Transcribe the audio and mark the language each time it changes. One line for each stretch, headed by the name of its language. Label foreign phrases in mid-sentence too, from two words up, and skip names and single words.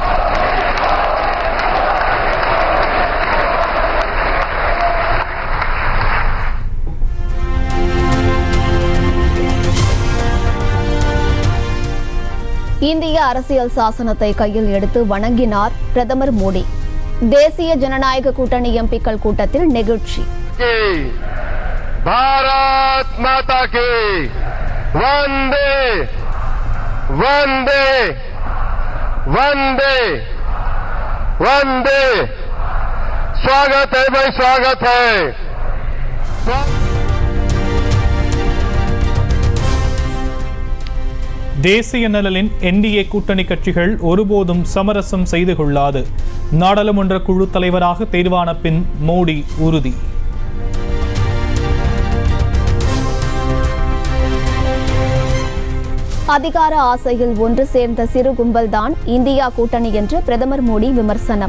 Tamil: இந்திய அரசியல் சாசனத்தை கையில் எடுத்து வணங்கினார் பிரதமர் மோடி. தேசிய ஜனநாயக கூட்டணி எம்பிக்கள் கூட்டத்தில் நெகிழ்ச்சி.
Hindi: भारत माता की वंदे वंदे वंदे वंदे। स्वागत है भाई, स्वागत है।
Tamil: தேசிய நலனின் என்டிஏ கூட்டணி கட்சிகள் ஒருபோதும் சமரசம் செய்து கொள்ளாது. நாடாளுமன்ற குழு தலைவராக தேர்வான பின் மோடி உறுதி. அதிகார ஆசையில் ஒன்று சேர்ந்த சிறு கும்பல்தான் இந்தியா கூட்டணி என்று பிரதமர் மோடி விமர்சனம்.